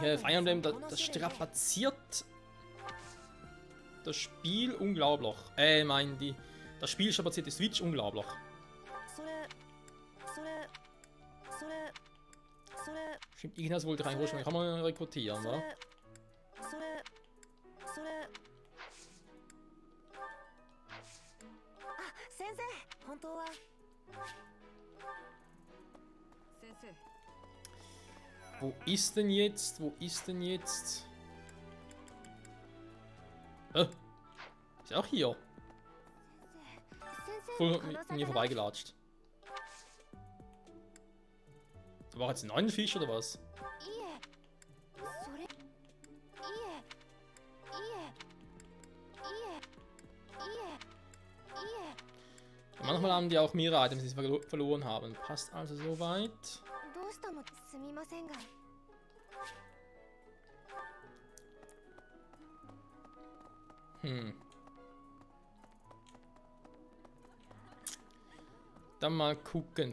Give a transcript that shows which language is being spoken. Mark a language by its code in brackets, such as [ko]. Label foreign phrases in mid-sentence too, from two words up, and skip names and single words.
[de] Fire Emblem, das strapaziert das Spiel unglaublich. Das Spiel strapaziert die Switch unglaublich. Stimmt, Ignas wollte rein ursprünglich. Kann man rekrutieren, wa? [ja] 先生、本当は。先生。 [de] Wo ist denn jetzt? Wo ist denn jetzt? Ist auch hier. Voll mit mir vorbeigelatscht. Da war jetzt ein neuer Fisch oder was? [ja] いえ、それ。いえ、いえ。 [de] Manchmal haben die auch mehrere Items, die sie verloren haben. Passt also soweit. [ja] どうしたの？すみませんが。 [de] Dann mal gucken.